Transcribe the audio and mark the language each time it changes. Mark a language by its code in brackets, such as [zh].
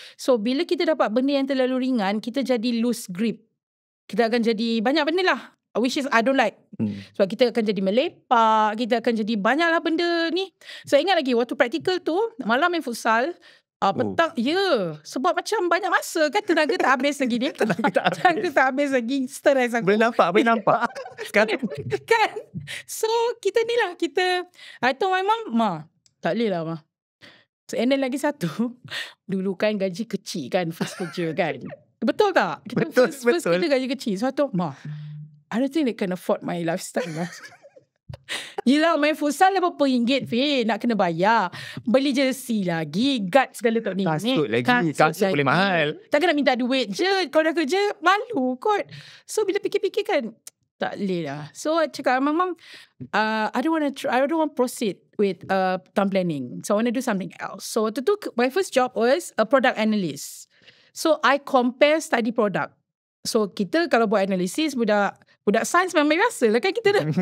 [ms] So bila kita dapat benda yang terlalu ringan, kita jadi [en] loose grip. [ms] Kita akan jadi banyak benda lah, [en] which is I don't like. [ms] Sebab kita akan jadi melepak, kita akan jadi banyak lah benda ni. So ingat lagi waktu praktikal tu, malam main futsal, petang, sebab macam banyak masa kan, tenaga tak habis lagi ni. Tenaga tak habis lagi, stress aku. Boleh nampak. Sekarang kan. So kita ni lah, [en] I told my mom, [ms] Ma, tak boleh lah Ma. So and then lagi satu, dulu kan gaji kecil kan, first kerja kan. Betul tak? Kita first kita gaji kecil. [en] So I thought, Ma, I don't think they can afford my lifestyle lah. [ms] Yelah, main futsal RM80 Fin, nak kena bayar. Beli jersey lagi, guard segala tok ni. Kasut lagi, kasut boleh mahal. Takkan nak minta duit je. Kalau dah kerja, malu kot. So bila fikir-fikir kan, tak boleh lah. [en] So I cakap, Mom, I don't want to proceed with town planning. So I want to do something else. So [ms] waktu tu, [en] my first job was a product analyst. So I compare study product. [ms] So kita kalau buat analisis, budak sains memang biasa lah kan, kita dah